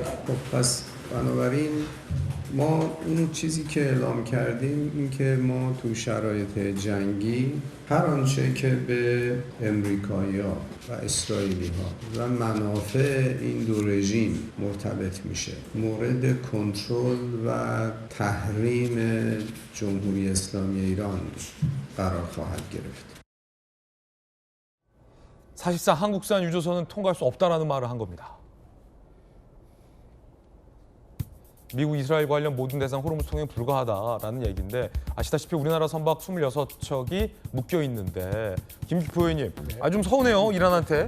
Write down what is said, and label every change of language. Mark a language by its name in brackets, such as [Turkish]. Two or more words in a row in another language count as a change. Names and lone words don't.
[Persian] خب پس بنابراین ما اون چیزی که اعلام کردیم این که ما تو شرایط جنگی هر آنچه که به امریکایی‌ها و اسرائیلی‌ها و منافع این دو رژیم مرتبط میشه مورد کنترل و تحریم جمهوری اسلامی ایران قرار خواهد گرفت. [Korean] 사실상 한국산 유조선은 통과할 수 없다라는 말을 한 겁니다. 미국, 이스라엘 관련 모든 대상 호르무즈 통행이 불가하다라는 얘기인데 아시다시피 우리나라 선박 26척이 묶여 있는데 김기표 의원님, 좀 서운해요 이란한테.